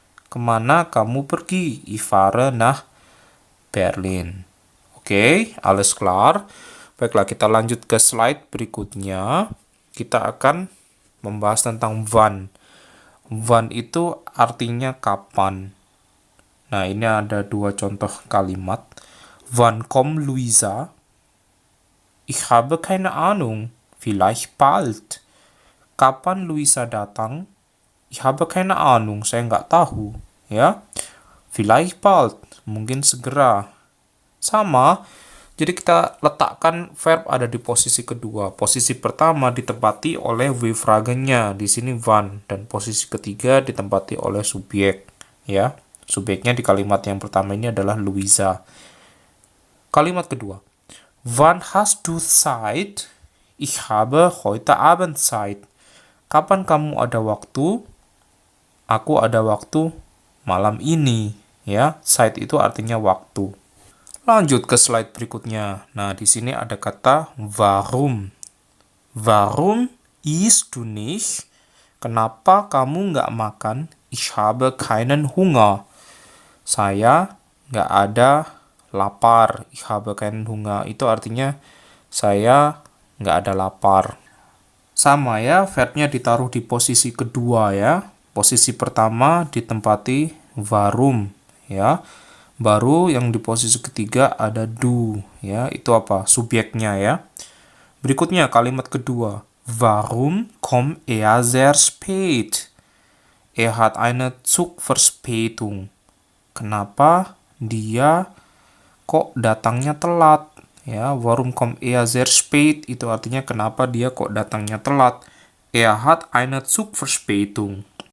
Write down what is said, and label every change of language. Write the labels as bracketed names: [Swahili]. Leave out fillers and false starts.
[Indonesian] Kemana kamu pergi? [German] Ich fahre nach Berlin. Oke, alles klar. [Indonesian] Baiklah, kita lanjut ke slide berikutnya. Kita akan membahas tentang wann. Wann itu artinya kapan. Nah, ini ada dua contoh kalimat. [German] Wann kommt Luisa? Ich habe keine Ahnung. Vielleicht bald. [Indonesian] Kapan Luisa datang? [German] Ich habe keine Ahnung. [Indonesian] Saya nggak tahu. [German] Ya, vielleicht bald. [Indonesian] Mungkin segera. Sama. Jadi kita letakkan verb ada di posisi kedua. Posisi pertama ditempati oleh W-fragennya, di sini wann, dan posisi ketiga ditempati oleh subjek. Ya, subjeknya di kalimat yang pertama ini adalah Luisa. Kalimat kedua. [German] Wann hast du Zeit? Ich habe heute Abend Zeit. [Indonesian] Kapan kamu ada waktu? Aku ada waktu malam ini. Ya, Zeit itu artinya waktu. Lanjut ke slide berikutnya. Nah, di sini ada kata warum. [German] Warum isst du nicht? [Indonesian] Kenapa kamu nggak makan? [German] Ich habe keinen Hunger. [Indonesian] Saya nggak ada lapar. [German] Ich habe keinen Hunger. [Indonesian] Itu artinya saya nggak ada lapar. Sama ya, verbnya ditaruh di posisi kedua ya. Posisi pertama ditempati warum ya. Baru yang di posisi ketiga ada du, ya. Itu apa? Subjeknya ya. Berikutnya kalimat kedua. [German] Warum kommt er sehr spät? Er hat eine Zugverspätung. [Indonesian] Kenapa dia kok datangnya telat? [German] Ya, warum kommt er sehr spät? [Indonesian] Itu artinya kenapa dia kok datangnya telat? [German] Er hat eine Zugverspätung.